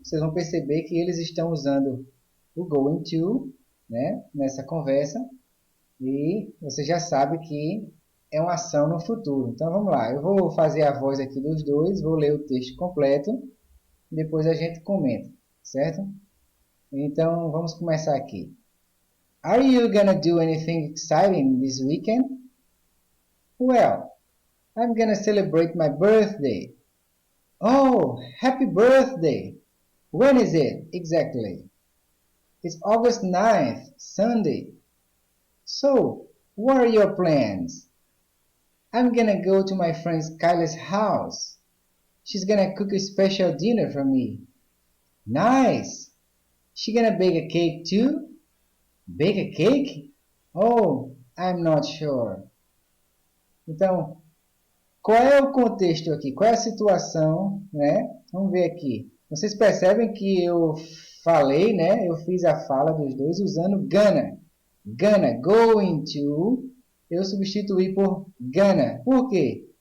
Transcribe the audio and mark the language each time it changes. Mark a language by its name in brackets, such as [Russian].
[Portuguese] Vocês vão perceber que eles estão usando o going to, né, nessa conversa. E você já sabe que é uma ação no futuro. Então, vamos lá. Eu vou fazer a voz aqui dos dois, vou ler o texto completo. Depois a gente comenta, certo? Então, vamos começar aqui. [English] Are you gonna do anything exciting this weekend? Well, I'm gonna celebrate my birthday. Oh, happy birthday! When is it exactly? It's August 9th, Sunday. So, what are your plans? I'm gonna go to my friend Kyla's house. She's gonna cook a special dinner for me. Nice! She gonna bake a cake too? Bake a cake? Oh, I'm not sure. [Portuguese] Então, qual é o contexto aqui? Qual é a situação, né? Vamos ver aqui. Vocês percebem que eu falei, né? Eu fiz a fala dos dois usando gonna. Gonna, going to, eu substituí por gonna. Por quê?